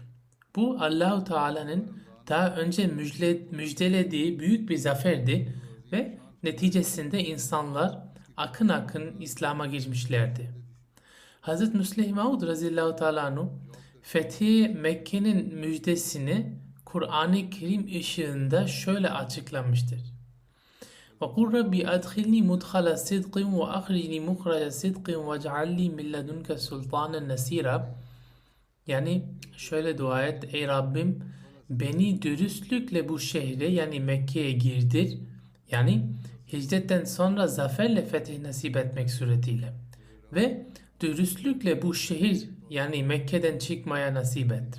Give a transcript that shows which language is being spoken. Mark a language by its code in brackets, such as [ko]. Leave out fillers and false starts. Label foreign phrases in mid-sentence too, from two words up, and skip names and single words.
[tr] Bu Allahu Teala'nın daha önce müjdelediği büyük bir zaferdi ve neticesinde insanlar akın akın İslam'a girmişlerdi. Hz. Müslim Maud [ar] رضي الله تعالى عنه [tr] Fethi Mekke'nin müjdesini Kur'an-ı Kerim ışığında şöyle açıklamıştır. [ar] وَقُلْ رَبِّ أَدْخِلْنِي مُدْخَلَ صِدْقٍ وَأَخْرِجْنِي مُخْرَجَ صِدْقٍ وَاجْعَلْ لِي مِنْ لَدُنْكَ سُلْطَانًا نَصِيرًا. [tr] Yani şöyle dua et, ey Rabbim beni dürüstlükle bu şehre yani Mekke'ye girdir. Yani hicretten sonra zaferle fetih nasip etmek suretiyle. Ve dürüstlükle bu şehir yani Mekke'den çıkmaya nasip et.